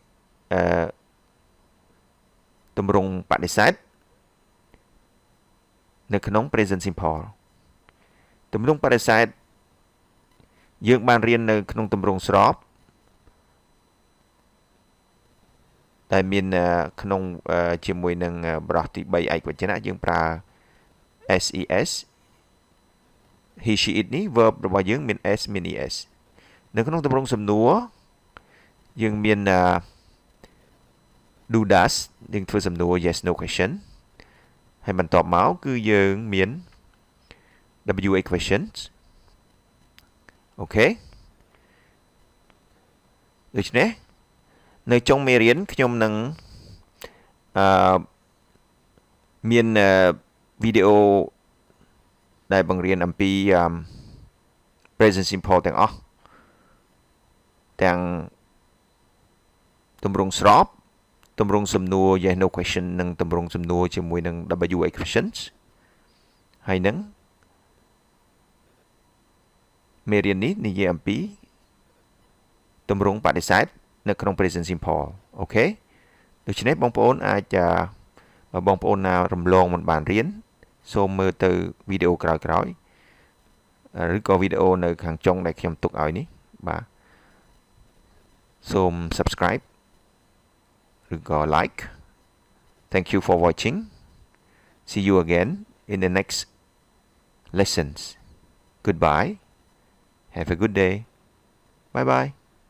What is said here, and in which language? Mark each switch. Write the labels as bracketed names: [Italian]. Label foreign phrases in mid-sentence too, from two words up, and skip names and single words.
[Khmer] ទម្រង់បដិសេធនៅក្នុង [English] present simple [Khmer] ទម្រង់បដិសេធយើងបានរៀននៅក្នុងទម្រង់ស្រប ដែលមានក្នុងជាមួយនឹងបរិសទី3ឯកវចនៈយើងប្រើ [English] ses he she it [Khmer] នេះ verb របស់យើងមាន s មាន es នៅក្នុងទម្រង់សំណួរយើងមាន [English] do does [Khmer] យើងធ្វើសំណួរ [English] yes no question [Khmer] ហើយបន្ទាប់មកគឺយើងមាន [English] w questions [Khmer] អូខេដូច្នេះនៅចុងមេរៀនខ្ញុំនឹង មានវីដេអូដែលបង្រៀនអំពី [English] present simple [Khmer] ទាំងអស់ទាំងទម្រង់ស្របទម្រង់សំណួរ [English] yes no question [Khmer] និងទម្រង់សំណួរជាមួយនឹង [English] w questions [Khmer] ហើយនឹង មេរៀននេះនិយាយអំពីទម្រង់បដិសេធនៅក្នុង [English] present simple [Khmer] អូខេដូច្នេះ បងប្អូនអាចបើបងប្អូនណារំលងមិនបានរៀនសូមមើលទៅវីដេអូក្រោយៗឬក៏វីដេអូនៅខាងចុងដែលខ្ញុំទុកឲ្យនេះបាទសូម subscribe ឬក៏ [English] like thank you for watching see you again in the next lessons goodbye have a good day bye bye